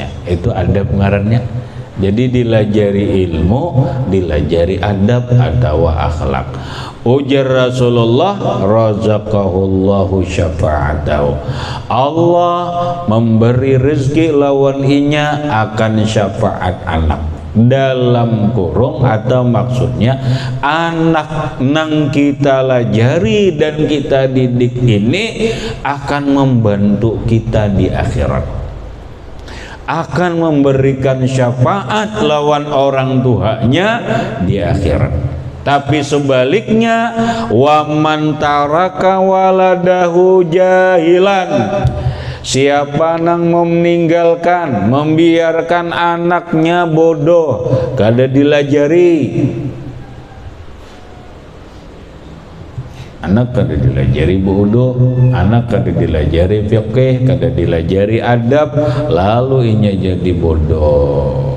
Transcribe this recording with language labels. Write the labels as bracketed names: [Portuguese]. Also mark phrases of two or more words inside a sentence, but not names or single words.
[Banjar] Itu adab ngarannya. Jadi dilajari ilmu, dilajari adab atau akhlak. Ujar Rasulullah, [Arabic] رزقه الله شفاعته, [Banjar] Allah memberi rezeki lawan inya akan syafaat anak. dalam kurung atau maksudnya anak nang kita lajari dan kita didik ini akan membantu kita di akhirat, akan memberikan syafaat lawan orang tuanya di akhirat. Tapi sebaliknya, [Arabic] ومن ترك ولده جاهلا, [Banjar] siapa nang meninggalkan, membiarkan anaknya bodoh, kada dilajari. Anak kada dilajari bodoh, anak kada dilajari fiqih, kada dilajari adab, lalu inya jadi bodoh.